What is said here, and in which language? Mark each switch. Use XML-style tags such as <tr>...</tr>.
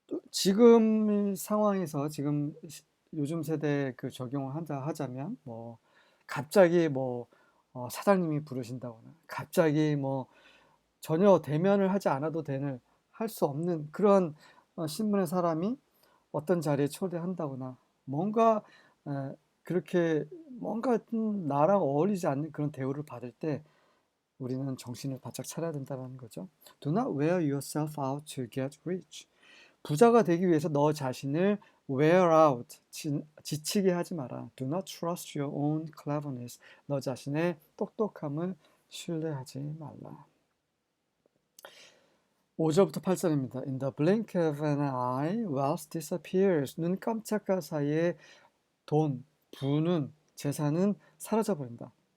<ko>지금 상황에서 요즘 세대에 적용을 하자면 갑자기 사장님이 부르신다거나 갑자기 전혀 대면을 하지 않아도 할 수 없는 그런 신분의 사람이 어떤 자리에 초대한다거나 그렇게 뭔가 나랑 어울리지 않는 그런 대우를 받을 때 우리는 정신을 바짝 차려야 된다는 거죠.</ko> <en>Do not wear yourself out to get rich.</en> <ko>부자가 되기 위해서 너 자신을</ko> <en>wear out,</en> <ko>지치게 하지 마라.</ko> <en>Do not trust your own cleverness.</en> <ko>너 자신의 똑똑함을 신뢰하지 말라. 5절부터 8절입니다.</ko> <en>In the blink of an eye, wealth disappears.</en> <ko>눈 깜짝할 사이에 부는, 재산은 사라져버린다.</ko>